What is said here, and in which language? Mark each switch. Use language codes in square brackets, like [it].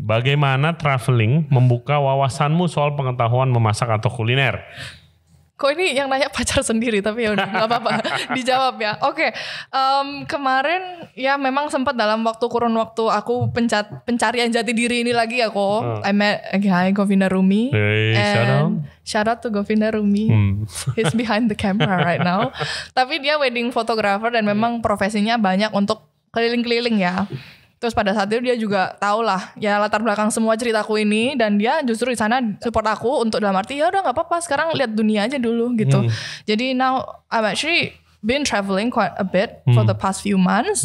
[id] Bagaimana traveling membuka wawasanmu soal pengetahuan memasak atau kuliner? Kok ini yang nanya pacar sendiri, tapi ya udah nggak apa-apa dijawab ya. Oke. Kemarin ya memang sempat dalam kurun waktu aku pencarian jati diri ini lagi aku. [en] I met Govin Darumi. Hey, shout out to Govin Darumi. He's behind the camera right now. [id] Tapi dia wedding photographer dan memang profesinya banyak untuk keliling-keliling ya. Terus pada saat itu dia juga tahu lah ya latar belakang semua ceritaku ini, dan dia justru di sana support aku untuk dalam arti ya udah nggak apa-apa, sekarang lihat dunia aja dulu gitu. [en] Jadi now I'm actually been traveling quite a bit for the past few months.